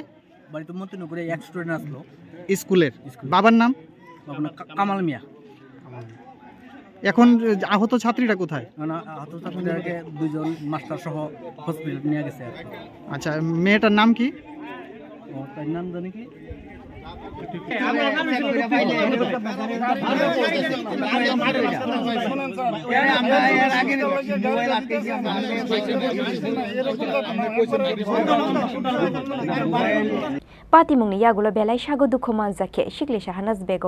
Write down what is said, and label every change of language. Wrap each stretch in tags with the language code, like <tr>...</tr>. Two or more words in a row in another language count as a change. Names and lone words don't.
<bn>বাড়ি তো মতিনগরে এক স্টুডেন্ট আসলো স্কুলের বাবার নাম কামাল মিয়া এখন আহত ছাত্রীরা কোথায় আহত ছাত্রীদেরকে দুজন মাস্টার সহ হসপিটাল নিয়ে গেছে আচ্ছা মেয়েটার নাম কি তার নাম জানি কি</bn> <trp>Patimung ni yagulo belai shago dukho manjake shikle shahanas begom</trp>